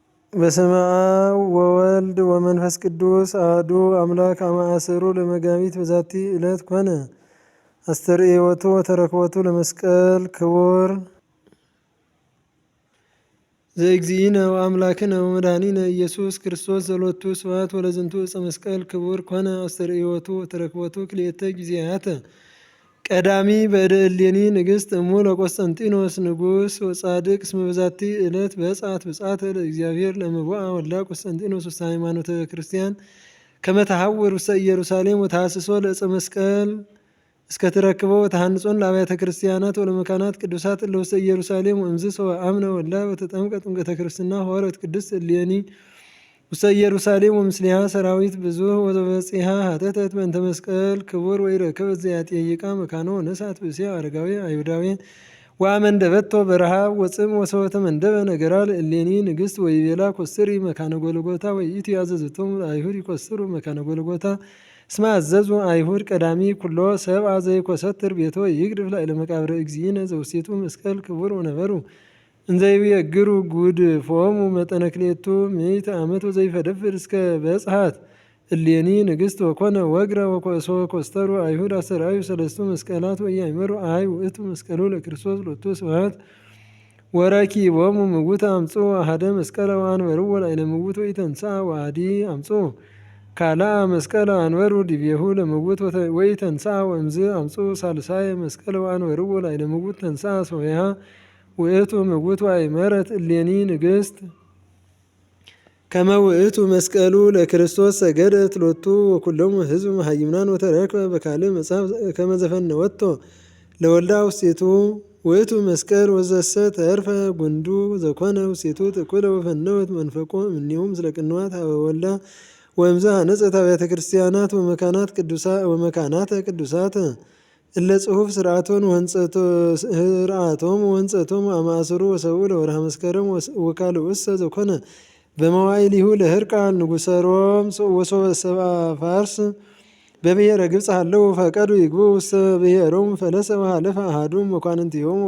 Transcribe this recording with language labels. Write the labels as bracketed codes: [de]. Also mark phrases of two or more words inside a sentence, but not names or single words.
[gez] በስመ አብ ወወልድ ወመንፈስ ቅዱስ አሐዱ አምላክ አማእሰሩ ለመጋቢት በዛቲ ዕለት ኮነ አስተርእዮቱ ወተረክቦቱ ለመስቀል ክቡር ዘእግዚእነ ወአምላክነ ወመድኃኒነ ኢየሱስ ክርስቶስ ዘሎቱ ስብሐት ወለዝንቱ ዕፀ መስቀል ክቡር ኮነ አስተርእዮቱ ወተረክቦቱ ክልኤተ ጊዜያተ ቀዳሚ በእደ እሌኒ ንግሥት እሙ ለቆስጠንጢኖስ ንጉሥ ወጻድቅ እስመ በዛቲ ዕለት በጽአት ብጽአተ ለእግዚአብሔር ለምቡአ ወልዳ ቆስጠንጢኖስ ውስተ ሃይማኖተ ክርስቲያን ከመ ተሐውር ውስተ ኢየሩሳሌም ወተሐስሶ ለዕፀ መስቀል እስከ ትረክበው ወተሐንጾን ለአብያተ ክርስቲያናት ወለመካናት ቅዱሳት እለ ውስተ ኢየሩሳሌም ወእምዝ ሰወአምነ ወልዳ ወተጠምቀ ጥምቀተ ክርስትና ሖረት ቅድስት እሌኒ ውስተ ኢየሩሳሌም ወምስሊሃ ሰራዊት ብዙኅ ወበጺሐ ሀተተት በእንተ መስቀል ክቡር ወይረከበት ዘያጤይቃ መካኖ ወነሳት ብእሲያ አረጋዊ አይሁዳዊ ወአመንደበቶ በረሃብ ወጽም ወሰወተ መንደበ ነገራ ለእሌኒ ንግሥት ወይቤላ ኮስሪ መካነ ጎልጎታ ወይእቲ አዘዝቶሙ ለአይሁድ ይኮስሩ መካነ ጎልጎታ እስመ አዘዙ አይሁድ ቀዳሚ ኩሎ ሰብአ ዘይኮሰትር ቤቶ ይግድፍ ላዕለ መቃብረ እግዚእነ ዘውስቴቱ መስቀል ክቡር ወነበሩ እንዘይቤግሩ ጉድፎሙ መጠነ ክልኤቱ ምዕተ ዓመት ወዘይፈደፍድ እስከ በጽሐት እሌኒ ንግሥት ወኮነ ወግረ ወኮስተሩ አይሁድ አስተርአዩ ሰለስቱ መስቀላት ወኢያእመሩ አይ ውእቱ መስቀሉ ለክርስቶስ ሎቱ ስብሐት ወረኪቦሙ ምውተ አምጽኡ አሐደ መስቀለ ወአንበርዎ ላዕለ ምውት ወኢተንሥአ ወአዲ አምጽኡ ካልአ መስቀለ ወአንበሩ ዲቤሁ ለምውት ወኢተንሥአ ወእምዝ አምጽኡ ሳልሳየ መስቀለ ወአንበርዎ ላዕለ ምውት ተንሥአ ሶበይሃ ውእቱ ምውት ወአእመረት እሌኒ ንግሥት ከመ ውእቱ መስቀሉ ለክርስቶስ ሰገደት ሎቱ ወኩሎሙ ሕዝብ መሃይምናን ወተረክበ በካልእ መጽሐፍ ከመ ዘፈነወቶ ለወልዳ ውስቴቱ ውእቱ መስቀል ወዘሰ ተርፈ ጉንዱ ዘኮነ ውስቴቱ ትኩለ ወፈነወት መንፈቆ እምኔሁ ምስለ ቅንዋት ሀበ ወልዳ ወእምዝ ሐነጸት አብያተ ክርስቲያናት ወመካናተ ቅዱሳት እለ ጽሑፍ ስርዓቶን ስርዓቶም ወንጸቶም አማእሰሩ ወሰብኡ ለወርሃ መስከረም ወካልኡሰ ዘኮነ በመዋዕሊሁ ለሕርቃል ንጉሠ ሮም ወሶበ ሰብአ ፋርስ በብሔረ ግብፅ ሃለው ፈቀዱ ይግቡ ውስተ ብሔሮም ፈለሰ ወሃለፈ አሐዱ መኳንንቲሆሙ